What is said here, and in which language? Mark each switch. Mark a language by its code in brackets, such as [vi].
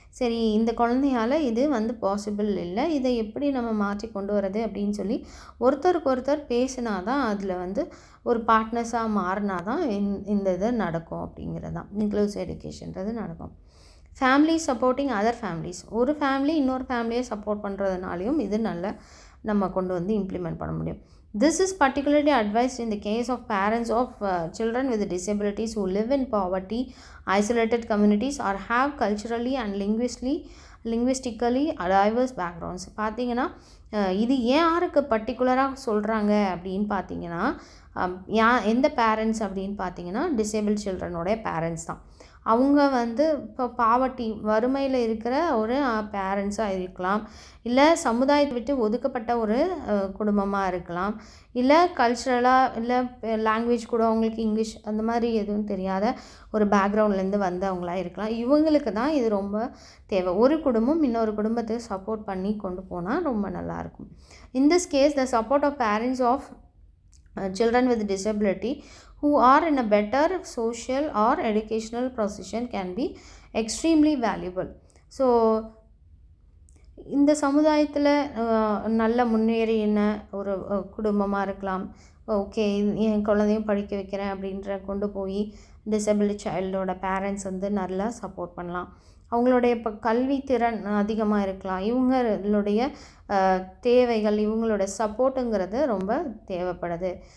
[ta] சரி, இந்த குழந்தையால் இது வந்து பாசிபிள் இல்லை, இதை எப்படி நம்ம மாற்றி கொண்டு வரது அப்படின்னு சொல்லி ஒருத்தருக்கு ஒருத்தர் பேசினா தான் அதில் வந்து ஒரு பார்ட்னர்ஸாக மாறினா தான் இந்த இது நடக்கும் அப்படிங்கிறது தான் இன்க்ளூசிவ் எஜுகேஷன்றது நடக்கும். [en] Family supporting other families. [ta] ஒரு ஃபேமிலி இன்னொரு ஃபேமிலியை சப்போர்ட் பண்ணுறதுனாலையும் இது நம்ம கொண்டு வந்து இம்ப்ளிமெண்ட் பண்ண முடியும். [en] This is particularly advised in the case of parents of children with disabilities who live in poverty, isolated communities or have culturally and linguistically diverse backgrounds. [ta] பார்த்தீங்கன்னா இது யாருக்கு பர்டிகுலராக சொல்கிறாங்க அப்படின்னு பார்த்தீங்கன்னா, எந்த பேரண்ட்ஸ் அப்படின்னு பார்த்தீங்கன்னா டிசேபிள் சில்ட்ரனோடைய பேரண்ட்ஸ் தான். அவங்க வந்து இப்போ வறுமையில் இருக்கிற ஒரு பேரண்ட்ஸாக இருக்கலாம், இல்லை சமுதாயத்தை விட்டு ஒதுக்கப்பட்ட ஒரு குடும்பமாக இருக்கலாம், இல்லை கல்ச்சுரலாக, இல்லை லாங்குவேஜ் கூட அவங்களுக்கு இங்கிலீஷ் அந்த மாதிரி எதுவும் தெரியாத ஒரு பேக்ரவுண்ட்லேருந்து வந்தவங்களாக இருக்கலாம். இவங்களுக்கு தான் இது ரொம்ப தேவை. ஒரு குடும்பம் இன்னொரு குடும்பத்துக்கு சப்போர்ட் பண்ணி கொண்டு போனால் ரொம்ப நல்லாயிருக்கும். [en] In this case the support of parents of children with disability who are in a better social or educational position can be extremely valuable. [ta] So இந்த சமுதாயத்தில் நல்ல முன்னேறின ஒரு குடும்பமாக இருக்கலாம். ஓகே, என் குழந்தையும் படிக்க வைக்கிறேன் அப்படின்ற கொண்டு போய் டிசபிள் சைல்டோட பேரண்ட்ஸ் வந்து நல்லா சப்போர்ட் பண்ணலாம். அவங்களுடைய இப்போ கல்வி திறன் அதிகமாக இருக்கலாம். இவங்களுடைய தேவைகள், இவங்களோட சப்போர்ட்டுங்கிறது ரொம்ப தேவைப்படுது.